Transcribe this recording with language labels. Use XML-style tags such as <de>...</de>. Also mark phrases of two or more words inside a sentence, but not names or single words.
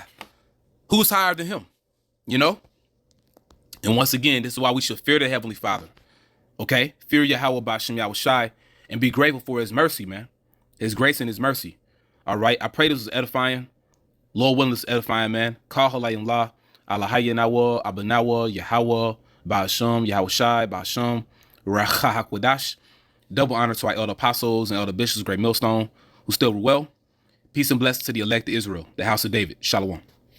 <en>Who's higher than Him? You know? And once again, this is why we should fear the Heavenly Father. Okay? Fear Yahawah by SHAM YAHAWASHI and be grateful for His mercy, man. His grace and His mercy. All right? I pray this is edifying. Lord willing, this is edifying, man. Call halayim la. Allahayanawa, Abanawa, Yahawah, by SHAM YAHAWASHI, by SHAM, Rachahakwadash. Double honor to our elder apostles and elder bishops, great millstone, who still well. Peace and blessings to the elect of Israel, the house of David. Shalom.</en>